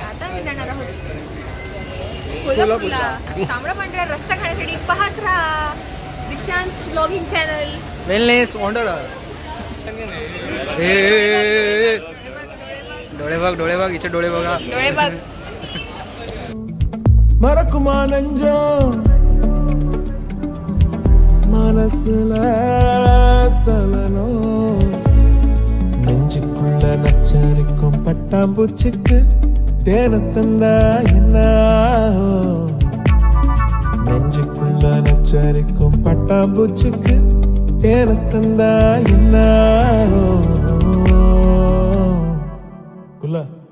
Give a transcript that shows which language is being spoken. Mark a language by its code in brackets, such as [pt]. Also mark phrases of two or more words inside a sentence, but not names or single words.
[mr] आता आम्ही जाणार आहोत कोल्हापूरला. तांबडा पांढरा रस्ता खाण्यासाठी पाहत राहा दीक्षांत ब्लॉगिंग चॅनल. वेलनेस वॉन्डर. डोळे बघ इथे डोळे बघा. डोळे बघ. [ta] மறக்குமா நெஞ்சம் மனசுல சலனம் நெஞ்சுக்குள்ள நச்சரிக்கும் பட்டாம்பூச்சிக்கு தேன தந்தா என்ன நெஞ்சுக்குள்ள நச்சரிக்கும் பட்டாம்பூச்சிக்கு தேன தந்தா என்ன குள்ள